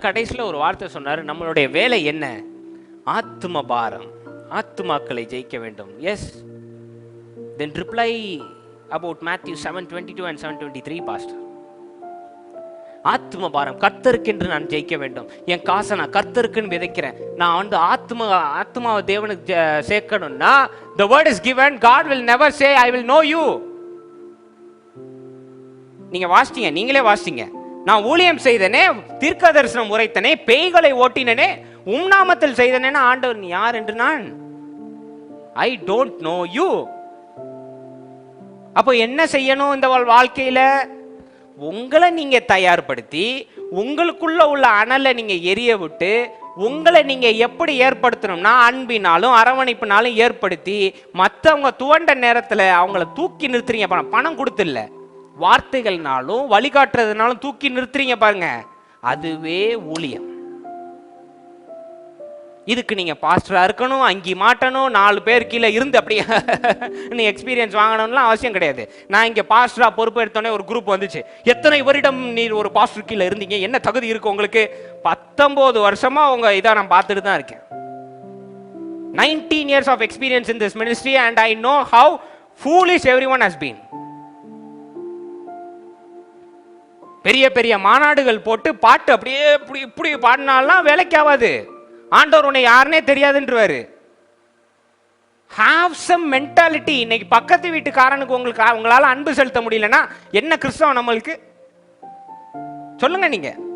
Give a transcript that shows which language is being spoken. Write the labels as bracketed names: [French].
[Tamil] கடைசியில் ஒரு வார்த்தை சொன்னாரு, நம்மளுடைய வேலை என்ன? ஆத்தும பாரம், ஆத்துமாக்களை ஜெயிக்க வேண்டும். [English] Yes, then reply about Matthew 7:22 and 7:23 pastor. [Tamil] ஆத்தும பாரம், கர்த்தருக்கென்று நான் ஜெயிக்க வேண்டும். என் காசை நான் கர்த்தருக்குன்னு விதைக்கிறேன். நான் வந்து ஆத்மாவை தேவனுக்கு சேர்க்கணும்னா [English] the word is given, God will never say I will know you. [Tamil] நீங்க வாசிட்டீங்க, நீங்களே வாசிட்டீங்க. நான் ஊழியம் செய்தனே, தீர்க்க தரிசனம் உரைத்தனே, பேய்களை ஓட்டினனே, உம் நாமத்தில் செய்தனேன்னா ஆண்டவர் நீ யார் என்று நான் [English] I don't know you. [Tamil] அப்போ என்ன செய்யணும் இந்த வாழ்க்கையில? உங்களை நீங்க தயார்படுத்தி, உங்களுக்குள்ள உள்ள அனலை நீங்க எரிய விட்டு, உங்களை நீங்க எப்படி ஏற்படுத்தணும்னா அன்பினாலும் அரவணைப்பினாலும் ஏற்படுத்தி, மற்றவங்க துவண்ட நேரத்தில் அவங்கள தூக்கி நிறுத்துறீங்க. பணம் கொடுத்து இல்லை, வார்த்தைகள்னாலும் வழிகாட்டுறதுனாலும் தூக்கி நிறுத்துறீங்க பாருங்க, அதுவே ஊழியம். இதுக்கு நீங்கள் பாஸ்டராக இருக்கணும், அங்கி மாட்டணும், 4 பேர் கீழே இருந்து அப்படியே நீ எக்ஸ்பீரியன்ஸ் வாங்கணும்லாம் அவசியம் கிடையாது. நான் இங்கே பாஸ்டராக பொறுப்பு எடுத்தோடனே ஒரு குரூப் வந்துச்சு. எத்தனை வருடம் நீர் ஒரு பாஸ்டர் கீழே இருந்தீங்க, என்ன தகுதி இருக்கு உங்களுக்கு? 19 வருஷமாக உங்கள் இதை நான் பார்த்துட்டு தான் இருக்கேன். [English] 19 years of experience in this ministry and I know how foolish everyone has been. [Tamil] பெரிய பெரிய மாநாடுகள் போட்டு பாட்டு அப்படியே இப்படி இப்படி பாடினாலாம் வேலைக்கு ஆகாது. ஆண்டவர் உன்னை யாருன்னே தெரியாதுன்றவாரு. [English] Have some mentality. [Tamil] இன்னைக்கு பக்கத்து வீட்டுக்காரனுக்கு உங்களால அன்பு செலுத்த முடியலன்னா என்ன கிறிஸ்தவம் நம்மளுக்கு? சொல்லுங்க நீங்க.